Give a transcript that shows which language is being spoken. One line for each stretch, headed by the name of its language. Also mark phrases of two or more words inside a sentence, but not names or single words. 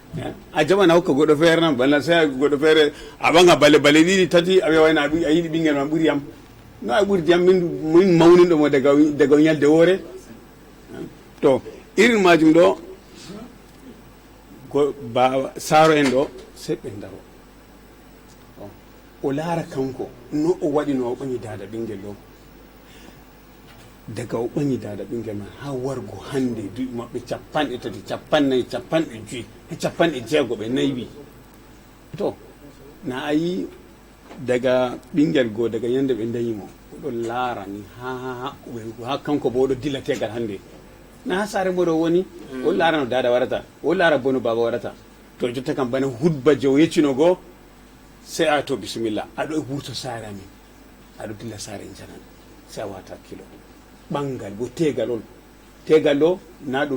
Fula: a jaɓana hokka goɗɗo feere nan balla sey goɗɗo feere a ɓaga bale ɗiɗi tati a wiya wayno a yiɗi ɓingel ma ɓuuri yam no a ɓuuri yam min mawninɗomo daga yalde woore to irin majum ɗo ba saaro en ɗo sey ɓe daro o laara kanko no o waɗi no o ɓañi dada ɓingel ɗo daga o ɓañi dada ɓingel man ha wargo hande duuɓi maɓɓe 30 capannayyi 50 e 60 ɓe naywi to na a yi daga ɓingel goo daga yande ɓe dayimo oɗo laara ni ha kanko bo oɗo dilla tegal hande na ha saare mboɗo woni o laara no dada warata o laara bo no baba warata to jotta kam bana hudba je o yeccino goo sey a to bisimilla aɗo wurto saare amin aɗo dilla saare janan sey a wata kilo ɓangal bo tegal ɗo na ɗum